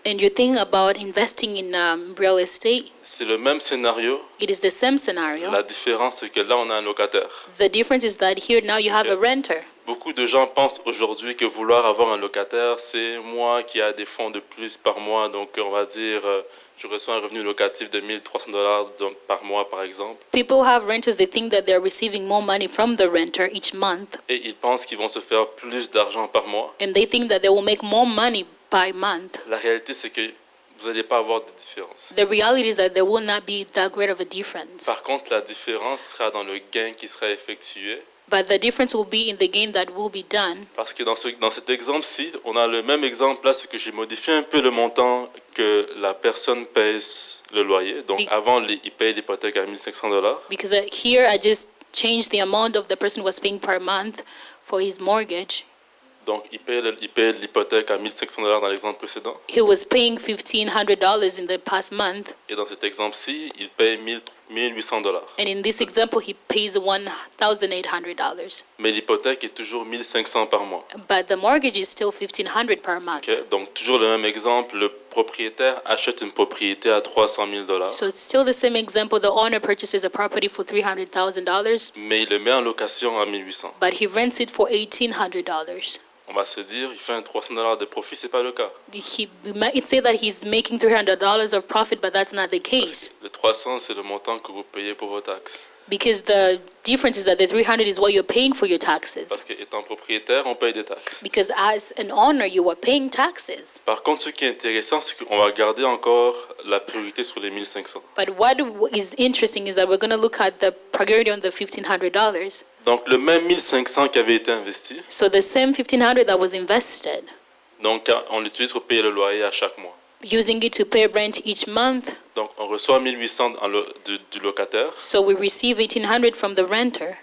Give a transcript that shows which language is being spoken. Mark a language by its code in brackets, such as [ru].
[en] and you're thinking about investing in real estate, [fr] c'est le même scénario. [en] it is the same scenario. [fr] La différence, c'est que là, on a un locataire. [en] The difference is that here now you have a renter. [fr] Beaucoup de gens pensent aujourd'hui que vouloir avoir un locataire, c'est moi qui a des fonds de plus par mois. Donc, on va dire, je reçois un revenu locatif de $1 300 par mois, par exemple. [en] People have renters, they think that they're receiving more money from the renter each month, [fr] Et ils pensent qu'ils vont se faire plus d'argent par mois. [en] and they think that they will make more money by month. [fr] La réalité, c'est que vous n'allez pas avoir de différence. [en] The reality is that there will not be that great of a difference. [fr] Par contre, la différence sera dans le gain qui sera effectué. [en] But the difference will be in the gain that will be done. [fr] Parce que dans cet exemple-ci, on a le même exemple là, c'est que j'ai modifié un peu le montant que la personne paye le loyer. Donc Oui. avant, il paye l'hypothèque à $1 500. [en] Because here I just changed the amount of the person was paying per month for his mortgage. [fr] Donc il paye l'hypothèque à $1 500 dans l'exemple précédent. [en] He was paying $1,500 in the past month, [fr] Et dans cet exemple-ci, il paye $1 800. [en] and in this example, he pays $1,800. [fr] Mais l'hypothèque est toujours $1 500 par mois. [en] But the mortgage is still $1,500 per month. Ok? [fr] Donc toujours le même exemple, le propriétaire achète une propriété à $300 000, [en] So it's still the same example. The owner purchases a property for $300,000, [fr] mais il le met en location à $1 800. [en] but he rents it for $1,800. [fr] On va se dire, il fait un $300 de profit, c'est pas le cas. [en] We might say that he's making $300 of profit, but that's not the [fr] Parce [en] case. [fr] que le 300, c'est le montant que vous payez pour vos taxes. [en] Because the difference is that the 300 is what you're paying for your taxes. [fr] Parce qu'étant propriétaire, on paye des taxes. [en] Because as an owner, you are paying taxes. [fr] Par contre, ce qui est intéressant, c'est qu'on va garder encore la priorité sur les 1500. [en] But what is interesting is that we're going to look at the priority on the $1,500. [fr] Donc, le même 1500 qui avait été investi, [en] So the same $1,500 that was invested, [fr] donc on l'utilise pour payer le loyer à chaque mois. [en] using it to pay rent each month. [fr] Donc, on reçoit 1800 du locataire [en] So we receive $1,800 from the renter,